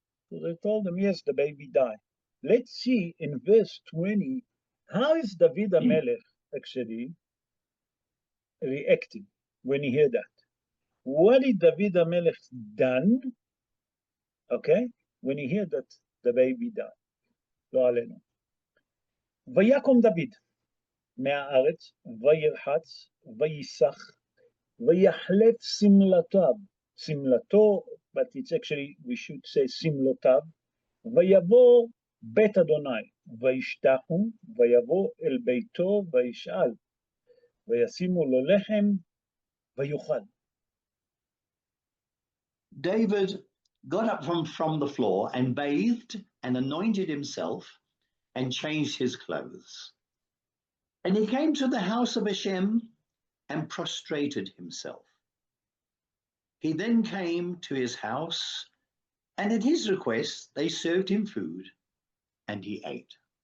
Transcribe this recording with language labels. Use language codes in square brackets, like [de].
[en] So they told him, yes, the baby died. Let's see in verse 20, how is David HaMelech actually reacting when he heard that? What did David HaMelech done, okay, when he heard that the baby died? [he] לא עלינו. ויקום דוד מהארץ, וירחץ, ויסח, ויחלף שמלתיו. שמלתו, [en] but it's actually, we should say [he] שמלותיו, ויבוא בית אדוני, וישתחו, ויבוא אל ביתו, וישאל, וישימו לו לחם, ויאכל. [en] David got up from the floor and bathed and anointed himself and changed his clothes. And he came to the house of Hashem and prostrated himself. He then came to his house, and at his request, they served him food, and he ate.